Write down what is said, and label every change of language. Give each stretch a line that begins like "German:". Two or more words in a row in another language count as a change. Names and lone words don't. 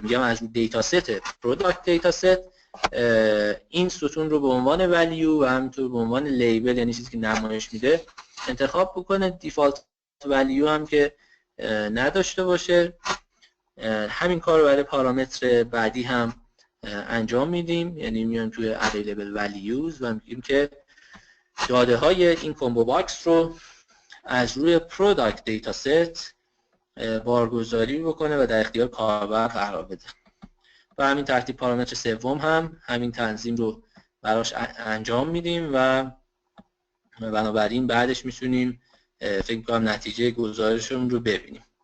Persian: میگم از
English: data set product data set
Persian: این ستون رو به عنوان value و همینطور به عنوان لیبل یعنی چیزی که نمایش میده انتخاب بکنه.
English: default value
Persian: هم که نداشته باشه. همین کار رو برای پارامتر بعدی هم انجام میدیم، یعنی میایم توی
English: available values
Persian: و میگیم که داده های این کامبو باکس رو از روی
English: product data set
Persian: بارگذاری بکنه و در اختیار کاربر قرار بده. و همین ترتیب پارامتر سوم هم همین تنظیم رو براش انجام میدیم و بنابراین بعدش میتونیم فکر میکنم نتیجه گزارشمون رو ببینیم.